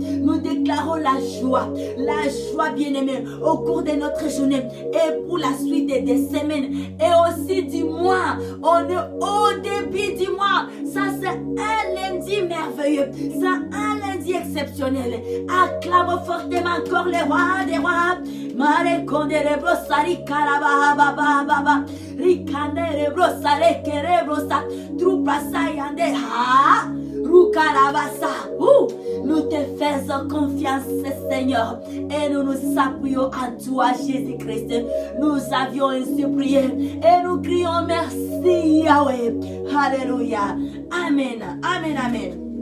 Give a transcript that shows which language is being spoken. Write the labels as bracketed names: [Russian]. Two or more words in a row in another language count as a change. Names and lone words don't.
[French] Nous déclarons la joie bien-aimée au cours de notre journée et pour la suite des semaines et aussi du mois. On est au début du mois. Ça c'est un lundi merveilleux, c'est un lundi exceptionnel. Acclamons fortement encore les rois des rois. Mare kondere brosari karaba baba baba rikandere brosare kere brosa trupa sayande ha. Nous te faisons confiance, Seigneur, et nous nous appuyons en toi, Jésus-Christ. Nous avions ainsi prié et nous crions merci, Yahweh. Alléluia. Amen. Amen. Amen.